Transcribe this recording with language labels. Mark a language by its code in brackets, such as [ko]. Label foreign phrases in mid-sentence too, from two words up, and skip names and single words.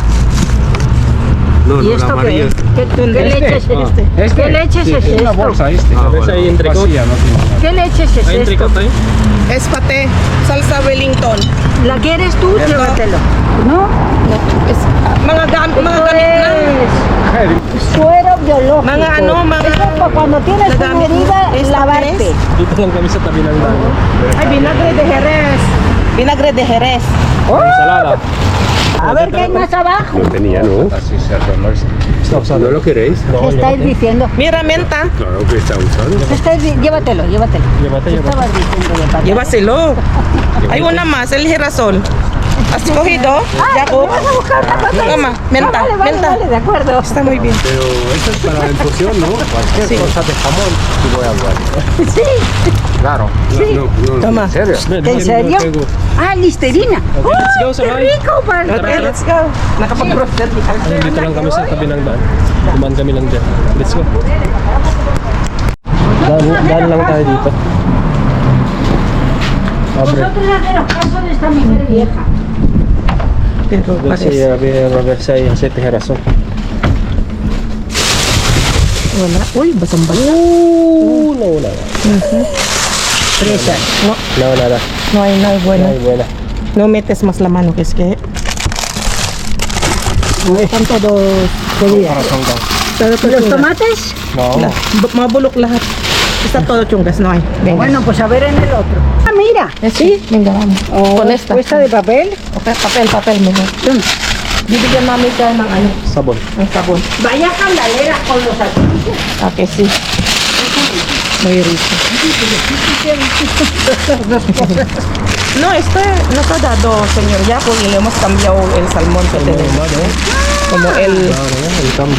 [es] No, ¿Y no, esto la qué amarilla. es? ¿Qué leche es esto? ¿Este? ¿Qué leche Sí, es es una esto? bolsa este. ¿Ves ahí entre Vacía, no tiene nada. ¿Qué leche es Ahí esto? tricot ahí. Es paté, salsa Wellington. ¿La quieres tú? Llévatelo. ¿No? [tl] Es, mga [es] Esto [tl] gamit na. [es] es suero biológico. [tl] Mga ano, mga- [es] Eso es para cuando tienes una [tl] Nagamit [es] herida, mo. ¿Esto lavarte. qué [tl] Dito lang kami sa tabi ng dagat. [es] Ay, vinagre de Jerez. Vinagre de Jerez. Ensalada. A ver qué hay más abajo. No tenía, ¿no? Así se arregló. ¿No lo queréis? ¿Qué estáis diciendo? Mira, menta. Claro que está usando. Llévatelo, llévatelo. Llévate, ¿Qué llévate. estabas diciendo de papá? Llévaselo. Hay una más, el girasol. ¿Has cogido? Jacob. Vas a buscar una cosa. Toma, menta, Vale, vale, menta. vale, de acuerdo. Está muy bien. Pero eso es para la infusión, ¿no? Cualquier Sí. cosa de jamón, te voy a hablar. Sí, Claro. No, no, Toma. ¿en serio? ¿en serio? Ah, listerina. [en] let's go, [es] ¡Qué Saray. rico! [en] Okay, let's go. [tl] Nakapag-roasted. Ayun, dito lang kami sa tabi ng daan. Dumaan kami lang dyan. [en] Let's go. [tl] Daan lang tayo dito. [es] Abre. Vosotros haceros caso de esta mujer vieja. Pero [tl] Kasi [es] parece. [tl] Robert sa Jose Tejerason. Wala. Uy, basang-basa. Nauna. [es] Presa. No, [tl] Nauna. [es] no hay bueno. Ay, buena. No metes más la mano, que es que... Están todos jodidos. ¿Los tomates? No. [tl] Mabulok lahat. [es] Está todo chungas, no hay. Venga. Bueno, pues a ver en el otro. Ah, mira. Sí, venga, vamos. Con esta. ¿Esta de papel? Okay, papel, mejor. [tl] Bibigyan namin ka ng ano, Sabon. ng sabon. [es] Vaya candalera con los anuncios. Okay, sí. Muy rico. No, nos ha dado, señor Jaco, y le hemos cambiado el salmón que tenemos. Como él, El cambio.